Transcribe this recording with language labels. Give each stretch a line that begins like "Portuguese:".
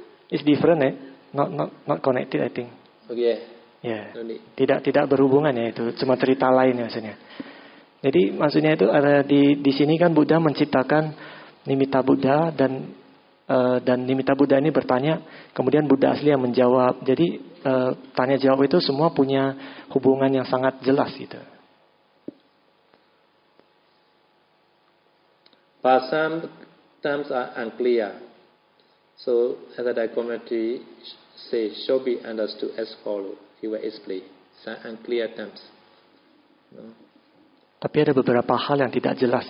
English: It's different not connected I think. Okay.
Indonesian: Ya, tidak berhubungan ya, itu cuma cerita lain ya maksudnya. Jadi maksudnya itu ada di sini kan Buddha menciptakan nimitta Buddha dan nimitta Buddha ini bertanya, kemudian Buddha asli yang menjawab. Jadi tanya jawab itu semua punya hubungan yang sangat jelas gitu.
English: But some terms are unclear. So as the commentary says, should be understood as follows. He will explain some unclear terms. No?
Indonesian: Tapi ada beberapa hal yang tidak jelas.